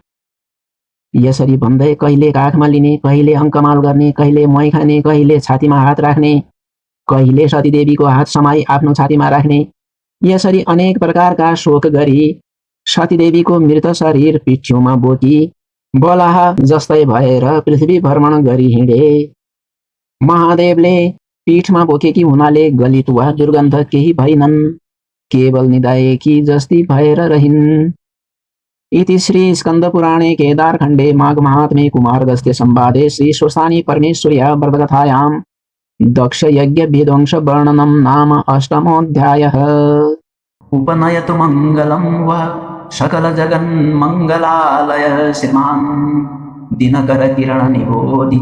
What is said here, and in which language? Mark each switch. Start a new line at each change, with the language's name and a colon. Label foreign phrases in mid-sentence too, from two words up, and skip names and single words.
Nepali: यसरी भन्दै कहिले काखमा लिने, कहिले अङ्कमाल गर्ने, कहिले मै खाने, कहिले छातीमा हात राख्ने, कहिले सतीदेवीको हात समाई आफ्नो छातीमा राख्ने, यसरी अनेक प्रकारका शोक गरी सतीदेवीको मृत शरीर पिठ्यौमा बोकी बलाह जस्तै भएर पृथ्वी भ्रमण गरी हिँडे। महादेवले पीठमा बोकेकी हुनाले गलित वा दुर्गन्ध केही भइनन्, केवल निदाएकी जस्ती भएर रहिन्।
Sanskrit: इति श्री स्कंद पुराणे केदारखण्डे माघ महात्म्ये कुमारगस्त्य संवादे श्री स्वस्तानी परमेश्वर्या व्रतकथायां दक्ष यज्ञ विध्वंस वर्णनम नाम अष्टमोऽध्यायः। उपनयतु मंगलं वा सकल जगन्मंगलालय श्रीमान् दिनकर किरण निबोधित